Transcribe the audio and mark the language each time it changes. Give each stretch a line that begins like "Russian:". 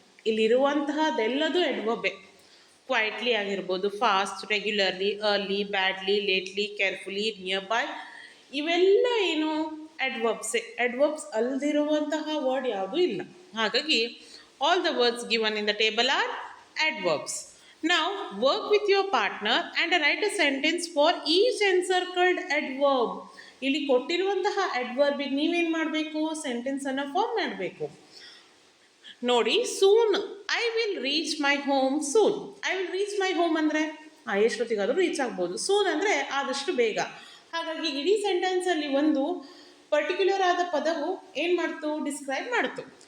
Kannada: ಇಲ್ಲಿರುವಂತಹದೆಲ್ಲದು ಅಡ್ವರ್ಬೇ. Quietly ಆಗಿರ್ಬೋದು, fast, regularly, early, badly, lately, carefully, near by, ಇವೆಲ್ಲ ಏನು ಅಡ್ವರ್ಬ್ಸೇ. ಅಡ್ವರ್ಬ್ಸ್ ಅಲ್ಲದಿರುವಂತಹ ವರ್ಡ್ ಯಾವುದೂ ಇಲ್ಲ. ಹಾಗಾಗಿ
English: All the words given in the table are adverbs. Now work with your partner and write a sentence for each encircled adverb.
Kannada: ಇಲ್ಲಿ ಕೊಟ್ಟಿರುವಂತಹ ಅಡ್ವರ್ಬಿಗೆ ನೀವೇನು ಮಾಡಬೇಕು, ಸೆಂಟೆನ್ಸನ್ನು form ಮಾಡಬೇಕು.
English: ನೋಡಿ, soon I will reach my home soon. I will reach my home
Kannada: ಅಂದರೆ ಎಷ್ಟೊತ್ತಿಗಾದರೂ reach ಆಗ್ಬೋದು. Soon ಅಂದರೆ ಆದಷ್ಟು ಬೇಗ. ಹಾಗಾಗಿ ಇಡೀ ಸೆಂಟೆನ್ಸಲ್ಲಿ ಒಂದು ಪರ್ಟಿಕ್ಯುಲರ್ ಆದ ಪದವು ಏನು ಮಾಡ್ತು, ಡಿಸ್ಕ್ರೈಬ್ ಮಾಡ್ತು.